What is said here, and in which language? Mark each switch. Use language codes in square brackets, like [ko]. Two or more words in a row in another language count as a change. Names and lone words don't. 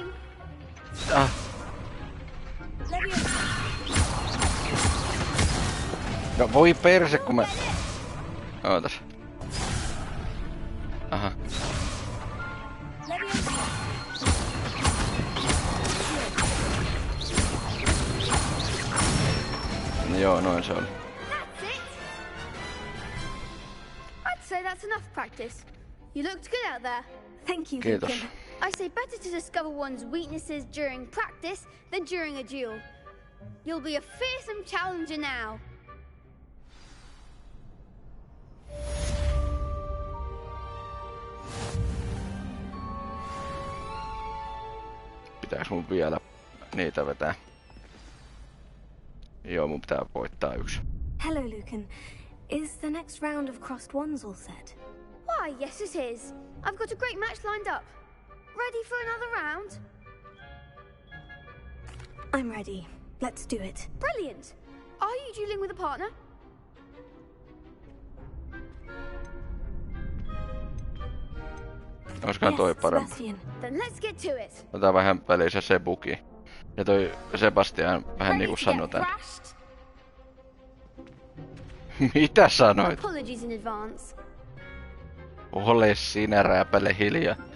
[fi] No voi perse, kun mä... Ootas. Aha. No joo, noin se oli. [en] I'd say that's enough practice. You looked good out there. Thank you, [fi] Kiitos. [en] Lucan. I say better to discover one's weaknesses during practice than during a duel. You'll be a fearsome challenger now. [fi] Pitääks mun vielä niitä vetää? Joo, mun pitää voittaa yksi. [en] Hello, Lucan. Is the next round of crossed wands all set? Why, yes it is. I've got a great match lined up. Ready for another round? I'm ready. Let's do it. Brilliant. Are you dueling with a partner? [fi] Olisikohan toi parempi? [en] Then let's get to it. [fi] Otetaan vähän väliin se Sebuki. Ja toi Sebastian vähän niinku sanoi tän. Mitä sanoit? [en] Apologies in advance. [fi] Ole sinä rääpäle hiljaa.